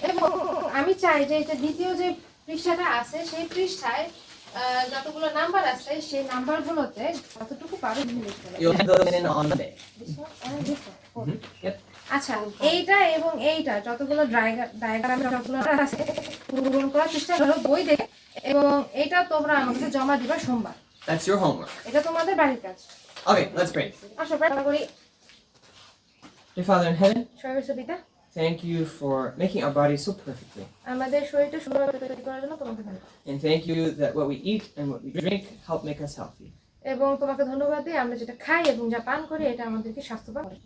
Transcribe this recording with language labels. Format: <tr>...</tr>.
<bn>এবং আমি চাই যে এটা দ্বিতীয় যে পৃষ্ঠাটা আছে সেই পৃষ্ঠায় যতগুলো নাম্বার আছে সেই নাম্বারগুলোতে যতটুকু পারো লিখতে হবে।</bn> <en>You'll have those in on Monday. Yep.</en> <bn>আচ্ছা, এইটা এবং এইটা যতগুলো ডায়াগ্রামে যতগুলো আছে পূরণ করার চেষ্টা করো বই দেখে, এবং এটা তোমরা আমাকে জমা দিবা সোমবার।</bn> <en>That's your homework.</en> <bn>এটা তোমাদের বাড়ির কাজ।</bn> <en>Okay, let's pray.</en> <bn>আসো প্রার্থনা করি।</bn> <en>Dear Father in heaven,</en> <bn>সর্বশ্রেষ্ঠ পিতা,</bn> <en>thank you for making our bodies so perfectly.</en> <bn>আমাদের শরীরটা সুন্দরভাবে তৈরি করার জন্য তোমাকে ধন্যবাদ,</bn> <en>And thank you that what we eat and what we drink help make us healthy.</en> <bn>এবং তোমাকে ধন্যবাদ দিই আমরা যেটা খাই এবং যা পান করি এটা আমাদেরকে স্বাস্থ্যবান করে।</bn>